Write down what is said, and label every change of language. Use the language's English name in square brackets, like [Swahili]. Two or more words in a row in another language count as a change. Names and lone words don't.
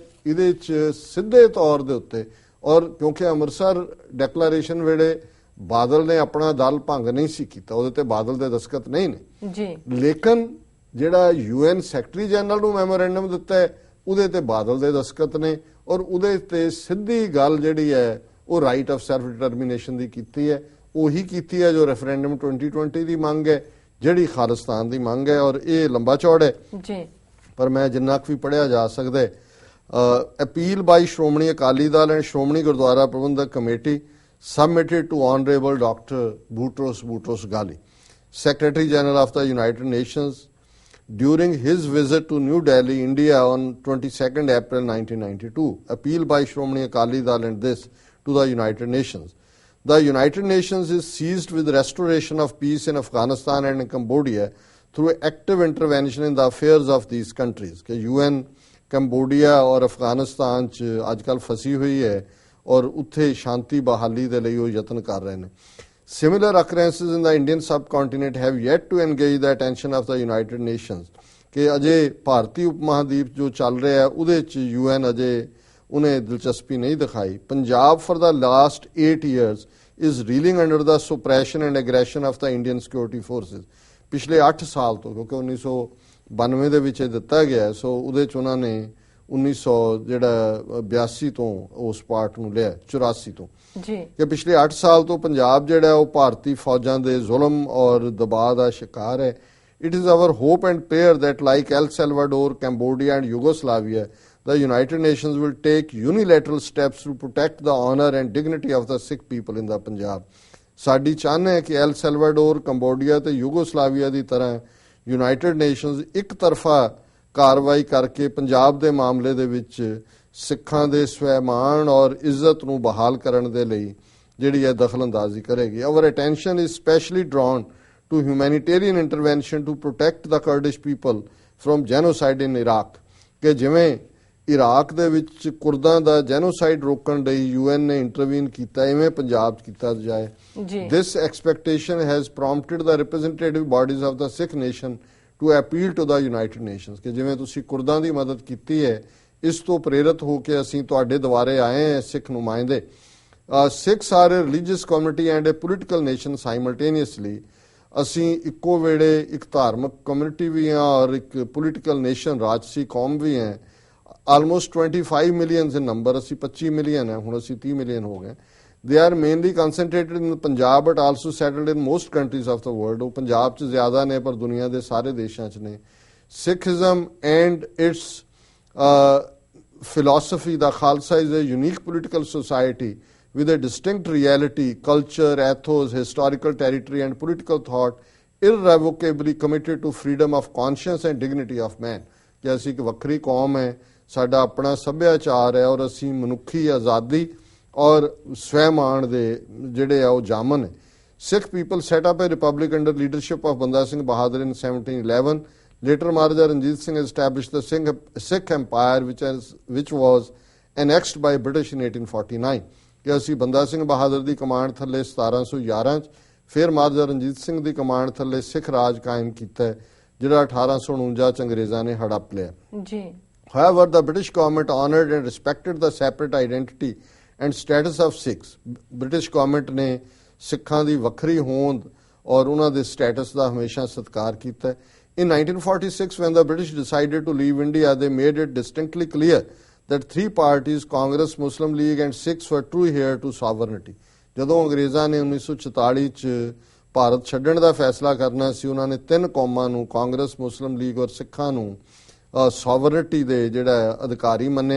[Punjabi] ਇਹਦੇ ਵਿੱਚ ਸਿੱਧੇ ਤੌਰ ਦੇ ਉੱਤੇ, ਔਰ ਕਿਉਂਕਿ ਅੰਮ੍ਰਿਤਸਰ ਡੈਕਲੇਰੇਸ਼ਨ ਵੇਲੇ ਬਾਦਲ ਨੇ ਆਪਣਾ ਦਲ ਭੰਗ ਨਹੀਂ ਸੀ ਕੀਤਾ, ਉਹਦੇ ਤੇ ਬਾਦਲ ਦੇ ਦਸਤਖਤ ਨਹੀਂ ਨੇ ਜੀ, ਲੇਕਿਨ ਜਿਹੜਾ UN [English] secretary general [Punjabi] ਨੂੰ ਮੈਮੋਰੈਂਡਮ ਦਿੱਤਾ ਹੈ ਉਹਦੇ ਤੇ ਬਾਦਲ ਦੇ ਦਸਤਖਤ ਨੇ, ਔਰ ਉਹਦੇ ਤੇ ਸਿੱਧੀ ਗੱਲ ਜਿਹੜੀ ਹੈ ਉਹ [English] right of self determination [Punjabi] ਦੀ ਕੀਤੀ ਹੈ। ਉਹੀ ਕੀਤੀ ਹੈ ਜੋ ਰੈਫਰੈਂਡਮ 2020 ਦੀ ਮੰਗ ਹੈ, ਜਿਹੜੀ ਖਾਲਿਸਤਾਨ ਦੀ ਮੰਗ ਹੈ, ਔਰ ਇਹ ਲੰਬਾ ਚੌੜਾ ਹੈ ਜੀ, ਪਰ ਮੈਂ ਜਿੰਨਾ ਕੁ ਵੀ ਪੜਿਆ ਜਾ ਸਕਦਾ ਹੈ। [English] Appeal by Shiromani Akali Dal and Shiromani Gurdwara Parbandhak Committee submitted to Honorable Dr. Boutros Ghali, Secretary General of the United Nations, during his visit to New Delhi, India on 22nd April 1992. Appeal by Shhromani Akali Dal and this to the United Nations. The United Nations is seized with restoration of peace in Afghanistan and in Cambodia through active intervention in the affairs of these countries. [Punjabi] कि UN ਕੰਬੋਡੀਆ ਔਰ ਅਫਗਾਨਿਸਤਾਨ 'ਚ ਅੱਜ ਕੱਲ੍ਹ ਫਸੀ ਹੋਈ ਹੈ ਔਰ ਉੱਥੇ ਸ਼ਾਂਤੀ ਬਹਾਲੀ ਦੇ ਲਈ ਉਹ ਯਤਨ ਕਰ ਰਹੇ ਨੇ। [English] Similar occurrences in the Indian subcontinent have yet to engage the attention of the United Nations. [Punjabi] ਕਿ ਅਜੇ ਭਾਰਤੀ ਉਪ ਮਹਾਦੀਪ ਜੋ ਚੱਲ ਰਿਹਾ ਉਹਦੇ 'ਚ UN ਅਜੇ ਉਹਨੇ ਦਿਲਚਸਪੀ ਨਹੀਂ ਦਿਖਾਈ। [English] ਪੰਜਾਬ for the last 8 years is reeling under the suppression and aggression of the Indian security forces. [Punjabi] ਪਿਛਲੇ 8 ਸਾਲ ਤੋਂ, ਕਿਉਂਕਿ 1992 ਦੇ ਵਿੱਚ ਇਹ ਦਿੱਤਾ ਗਿਆ, ਸੋ ਉਹਦੇ 'ਚ ਉਹਨਾਂ ਨੇ 1982 ਤੋਂ ਉਸ ਪਾਰਟ ਨੂੰ ਲਿਆ, 84 ਤੋਂ ਜੀ, ਕਿ ਪਿਛਲੇ 8 ਸਾਲ ਤੋਂ ਪੰਜਾਬ ਜਿਹੜਾ ਉਹ ਭਾਰਤੀ ਫੌਜਾਂ ਦੇ ਜ਼ੁਲਮ ਔਰ ਦਬਾਅ ਦਾ ਸ਼ਿਕਾਰ ਹੈ। [English] It is our hope and prayer that like El Salvador, Cambodia and Yugoslavia, the United Nations will take unilateral steps to protect the honor and dignity of the Sikh people in the Punjab. [Punjabi] ਸਾਡੀ ਚਾਹਨਾ ਹੈ ਕਿ ਐਲ ਸੈਲਵਾਡੋਰ, ਕੰਬੋਡੀਆ ਤੇ ਯੂਗੋਸਲਾਵੀਆ ਦੀ ਤਰ੍ਹਾਂ ਯੂਨਾਈਟਿਡ ਨੇਸ਼ਨਸ ਇੱਕ ਤਰਫਾ ਕਾਰਵਾਈ ਕਰਕੇ ਪੰਜਾਬ ਦੇ ਮਾਮਲੇ ਦੇ ਵਿੱਚ ਸਿੱਖਾਂ ਦੇ ਸਵੈਮਾਨ ਔਰ ਇੱਜ਼ਤ ਨੂੰ ਬਹਾਲ ਕਰਨ ਦੇ ਲਈ ਜਿਹੜੀ ਹੈ ਦਖਲਅੰਦਾਜ਼ੀ ਕਰੇਗੀ। [English] Our attention is specially drawn to humanitarian intervention to protect the Kurdish people from genocide in Iraq, [Punjabi] ਕਿ ਜਿਵੇਂ ਇਰਾਕ ਦੇ ਵਿੱਚ ਕੁਰਦਾਂ ਦਾ ਜੈਨੋਸਾਈਡ ਰੋਕਣ ਲਈ UN ਨੇ ਇੰਟਰਵੀਨ ਕੀਤਾ, ਇਵੇਂ ਪੰਜਾਬ 'ਚ ਕੀਤਾ ਜਾਏ। [English] This expectation has prompted the representative bodies of the Sikh nation to appeal to the United Nations, [Punjabi] ਕਿ ਜਿਵੇਂ ਤੁਸੀਂ ਕੁਰਦਾਂ ਦੀ ਮਦਦ ਕੀਤੀ ਹੈ, ਇਸ ਤੋਂ ਪ੍ਰੇਰਿਤ ਹੋ ਕੇ ਅਸੀਂ ਤੁਹਾਡੇ ਦੁਆਰੇ ਆਏ ਹਾਂ ਸਿੱਖ ਨੁਮਾਇੰਦੇ। [English] Sikhs are a religious community and a political nation simultaneously. [Punjabi] ਅਸੀਂ ਇੱਕੋ ਵੇਲੇ ਇੱਕ ਧਾਰਮਿਕ ਕਮਿਊਨਿਟੀ ਵੀ ਹਾਂ ਔਰ ਇੱਕ [English] political nation [Punjabi] ਰਾਜਸੀ ਕੌਮ ਵੀ ਹੈ। [English] almost 25 millions in number, [Punjabi] ਅਸੀਂ 25 ਮਿਲੀਅਨ ਹੈ, ਹੁਣ ਅਸੀਂ 30 ਮਿਲੀਅਨ ਹੋ ਗਏ। [English] They are mainly concentrated in Punjab but also settled in most countries of the world. [Punjabi] ਉਹ ਪੰਜਾਬ 'ਚ ਜ਼ਿਆਦਾ ਨੇ ਪਰ ਦੁਨੀਆ ਦੇ ਸਾਰੇ ਦੇਸ਼ਾਂ 'ਚ ਨੇ। [English] Sikhism and its philosophy, the Khalsa is a unique political society with a distinct reality, culture, ethos, historical territory and political thought, irrevocably committed to freedom of conscience and dignity of man। [Punjabi] ਕਿ ਅਸੀਂ ਇੱਕ ਵੱਖਰੀ ਕੌਮ ਹੈ, ਸਾਡਾ ਆਪਣਾ ਸੱਭਿਆਚਾਰ ਹੈ ਔਰ ਅਸੀਂ ਮਨੁੱਖੀ ਆਜ਼ਾਦੀ ਔਰ ਸਵੈਮਾਨ ਦੇ ਜਿਹੜੇ ਆ ਉਹ ਜਾਮਨ ਹੈ। [English] Sikh people set up a republic under leadership of Banda Singh Bahadur in 1711. Later Maharaja Ranjit Singh established the Sikh Empire which was annexed by British in 1849। [Punjabi] ਕਿ ਅਸੀਂ ਬੰਦਾ ਸਿੰਘ ਬਹਾਦਰ ਦੀ ਕਮਾਂਡ ਥੱਲੇ 1711 'ਚ ਫਿਰ ਮਹਾਰਾਜਾ ਰਣਜੀਤ ਸਿੰਘ ਦੀ ਕਮਾਂਡ ਥੱਲੇ ਸਿੱਖ ਰਾਜ ਕਾਇਮ ਕੀਤਾ, ਜਿਹੜਾ 1849 'ਚ ਅੰਗਰੇਜ਼ਾਂ ਨੇ ਹੜਪ ਲਿਆ। ਜੀ। [English] However, the British government honored and respected the separate identity and status of Sikhs। British government [Punjabi] ਨੇ ਸਿੱਖਾਂ ਦੀ ਵੱਖਰੀ ਹੋਂਦ ਔਰ ਉਹਨਾਂ ਦੇ ਸਟੇਟਸ ਦਾ ਹਮੇਸ਼ਾ ਸਤਿਕਾਰ ਕੀਤਾ। [English] In 1946, when the British decided to leave India, they made it distinctly clear that three parties, Congress, Muslim League and Sikhs, were true heir to sovereignty। [Punjabi] ਜਦੋਂ ਅੰਗਰੇਜ਼ਾਂ ਨੇ 1944 'ਚ ਭਾਰਤ ਛੱਡਣ ਦਾ ਫੈਸਲਾ ਕਰਨਾ ਸੀ, ਉਹਨਾਂ ਨੇ ਤਿੰਨ ਕੌਮਾਂ ਨੂੰ, ਕਾਂਗਰਸ, ਮੁਸਲਿਮ ਲੀਗ ਔਰ ਸਿੱਖਾਂ ਨੂੰ sovereignty ਦੇ ਜਿਹੜਾ ਅਧਿਕਾਰੀ ਮੰਨਿਆ।